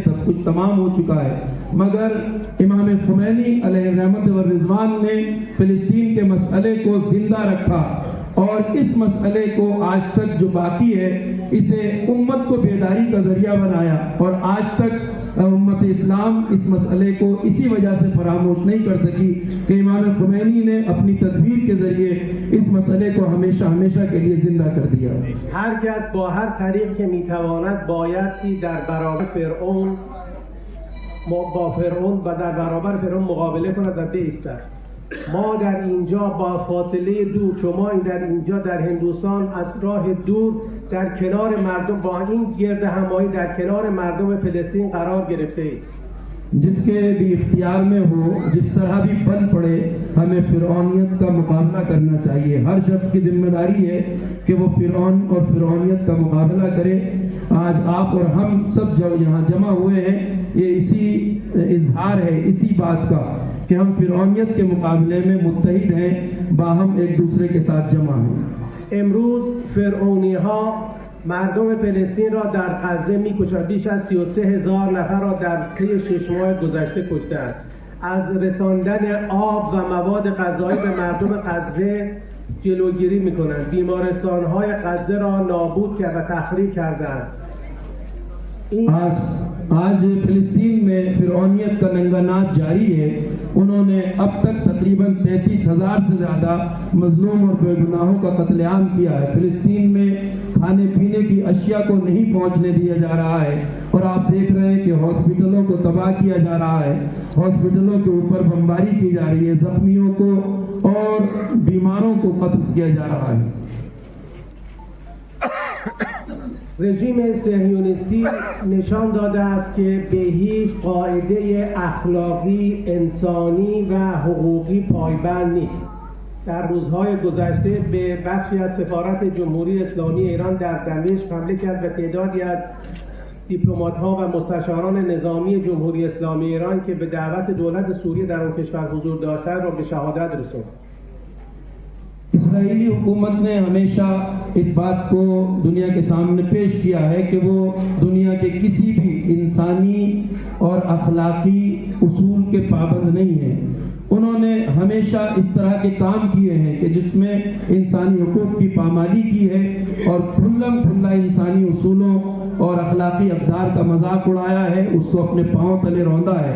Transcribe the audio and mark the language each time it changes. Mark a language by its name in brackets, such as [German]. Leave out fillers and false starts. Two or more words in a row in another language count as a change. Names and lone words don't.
[Urdu] سب کچھ تمام ہو چکا ہے، مگر امام خمینی علیہ الرحمت والرضوان نے فلسطین کے مسئلے کو زندہ رکھا، اور اس مسئلے کو آج تک جو باقی ہے اسے امت کو بیداری کا ذریعہ بنایا، اور آج تک امت اسلام اس مسئلے کو اسی وجہ سے فراموش نہیں کر سکی کہ امام خمینی نے اپنی تدبیر کے ذریعے اس مسئلے کو ہمیشہ ہمیشہ کے لیے زندہ کر دیا. [Persian] هر کس با هر طریق که میتواند بایستی در برابر فرعون و در برابر فرعون مقابله کند و بایستد. ما در اینجا با فاصله دور، شما در اینجا در هندوستان از راه دور در کنار مردم با این گرد همایی در کنار مردم فلسطین قرار گرفته اید. [Urdu] جس کے بھی اختیار میں ہو، جس طرح بھی بن پڑے، ہمیں فرعونیت کا مقابلہ کرنا چاہیے. ہر شخص کی ذمہ داری ہے کہ وہ فرعون اور فرعونیت کا مقابلہ کرے. آج آپ اور ہم سب جو یہاں جمع ہوئے ہیں، یہ اسی اظہار ہے اسی بات کا کہ ہم فرعونیت کے مقابلے میں متحد ہیں، باہم ایک دوسرے کے ساتھ جمع ہیں. [Persian] امروز فرعونی ها مردم فلسطین را در غزه می‌کشند. بیش از 33,000 نفر را در طی 6 ماه گذشته کشتند. از رساندن آب و مواد غذایی به مردم غزه جلوگیری می‌کنند. بیمارستان‌های غزه را نابود کرد و تخریب کردند. [Urdu] آج فلسطین میں فرعونیت کا ننگا ناچ جاری ہے. انہوں نے اب تک تقریباً 33,000 سے زیادہ مظلوم اور بے گناہوں کا قتل عام کیا ہے. فلسطین میں کھانے پینے کی اشیاء کو نہیں پہنچنے دیا جا رہا ہے، اور آپ دیکھ رہے ہیں کہ ہاسپٹلوں کو تباہ کیا جا رہا ہے، ہاسپٹلوں کے اوپر بمباری کی جا رہی ہے، زخمیوں کو اور بیماروں کو قتل کیا جا رہا ہے. [Persian] رژیم صهیونیستی نشان داده است که به هیچ قاعده اخلاقی، انسانی و حقوقی پایبند نیست. در روزهای گذشته به بخشی از سفارت جمهوری اسلامی ایران در دمشق حمله کرد و تعدادی از دیپلمات‌ها و مستشاران نظامی جمهوری اسلامی ایران که به دعوت دولت سوریه در اون کشور حضور داشتند را به شهادت رسوند. [Urdu] اسرائیلی حکومت نے ہمیشہ اس بات کو دنیا کے سامنے پیش کیا ہے کہ وہ دنیا کے کسی بھی انسانی اور اخلاقی اصول کے پابند نہیں ہیں. انہوں نے ہمیشہ اس طرح کے کام کیے ہیں کہ جس میں انسانی حقوق کی پامالی کی ہے اور کھلم کھلا انسانی اصولوں اور اخلاقی اقدار کا مذاق اڑایا ہے، اس کو اپنے پاؤں تلے روندا ہے.